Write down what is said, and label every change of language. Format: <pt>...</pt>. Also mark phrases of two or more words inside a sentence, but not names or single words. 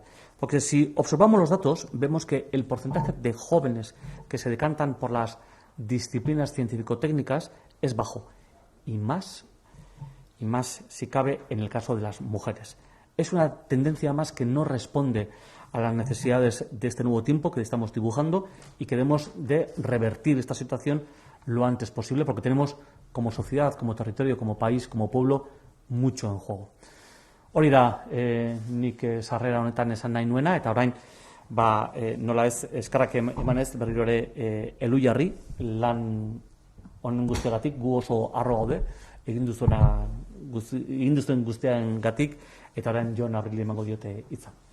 <es>Porque si observamos los datos, vemos que el porcentaje de jóvenes que se decantan por las disciplinas científico-técnicas es bajo, y más si cabe en el caso de las mujeres. Es una tendencia más que no responde a las necesidades de este nuevo tiempo que estamos dibujando y que debemos de revertir esta situación lo antes posible, porque tenemos como sociedad, como territorio, como país, como pueblo, mucho en juego.</es> <eu>Hori da, nik sarrera honetan esan nahi nuena, eta orain nola ez eskarrak emanez berriro ere Elujarri lan honen guztiagatik gu oso harro gaude egin duzuen guztiarengatik, eta orain Jon Abril emango diote hitza.</eu>